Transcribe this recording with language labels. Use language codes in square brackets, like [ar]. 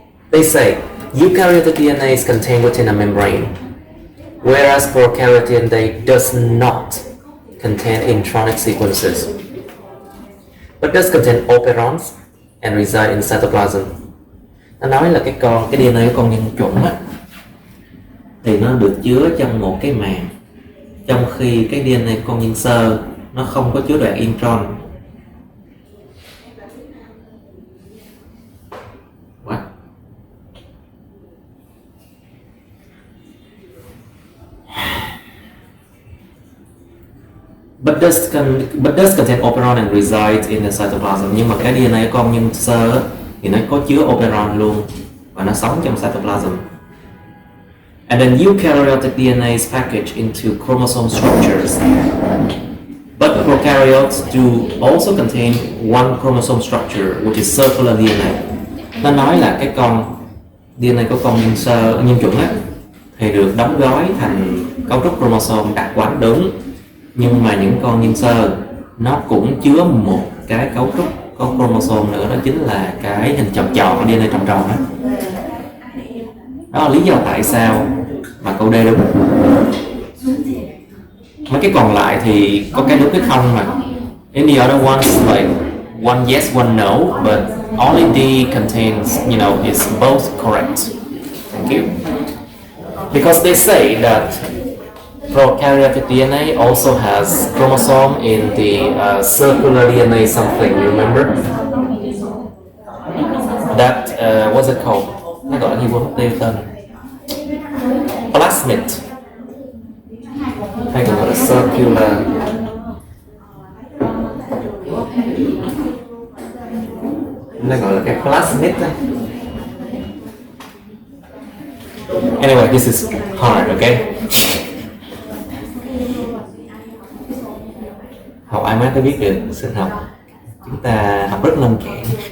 [en] They say eukaryotic DNA is contained within a membrane, whereas prokaryotic DNA does not contain intronic sequences, but does contain operons and reside in cytoplasm. [vi] Nó nói là cái DNA của con nhân chuẩn á, thì nó được chứa trong một cái màng, trong khi cái DNA của con nhân sơ nó không có chứa đoạn intron. [en] What? But does contain operon and resides in the cytoplasm. [vi] Nhưng mà cái DNA của con nhân sơ thì nó có chứa operon luôn và nó sống trong cytoplasm. [en] And then eukaryotic DNA is packaged into chromosome structures. But prokaryotes do also contain one chromosome structure, which is circular DNA. [vi] Nó nói là cái con DNA của con nhân chuẩn á thì được đóng gói thành cấu trúc chromosome đặc quánh đúng, nhưng mà những con nhân sơ nó cũng chứa một cái cấu trúc có chromosome nữa, đó chính là cái hình tròn tròn, DNA tròn tròn đó. Đó là lý do tại sao mà câu D đúng. Mấy cái còn lại thì có cái đúng cái không mà. [en] In the other ones like one yes, one no, but only D contains, is both correct. Thank you. Because they say that prokaryotic DNA also has chromosome in the circular DNA something, you remember? That, what's it called? [vi] Nó gọi là gì, quên mất tiêu tên. [en] Plasmid. [vi] Hay còn gọi là circular. Nó gọi là cái plasmid đó. [en] Anyway, this is hard, okay? [vi] Học IMAT mới biết được sinh học. Chúng ta học rất nông cạn.